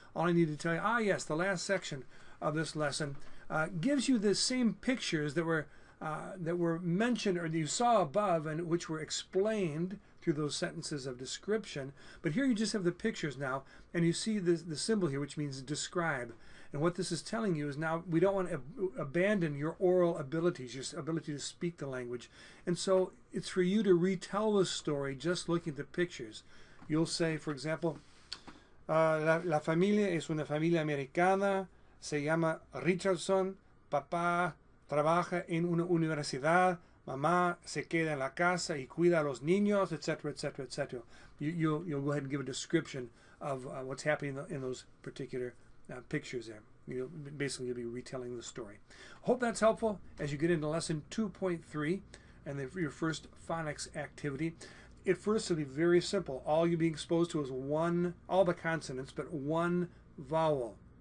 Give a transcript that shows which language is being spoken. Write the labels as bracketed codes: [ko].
[en] All I need to tell you, yes, the last section of this lesson gives you the same pictures that were mentioned or that you saw above and which were explained through those sentences of description. But here you just have the pictures now, and you see the symbol here, which means describe. And what this is telling you is now we don't want to abandon your oral abilities, your ability to speak the language. And so it's for you to retell the story just looking at the pictures. You'll say, for example, [es] la familia es una familia americana, se llama Richardson, papá trabaja en una universidad, mamá se queda en la casa y cuida a los niños, etc., etc., [en] etc. You'll go ahead and give a description of what's happening in those particular pictures there. Basically, you'll be retelling the story. Hope that's helpful as you get into lesson 2.3 and your first phonics activity. At first, it'll be very simple. All you'll be exposed to is all the consonants, but one vowel.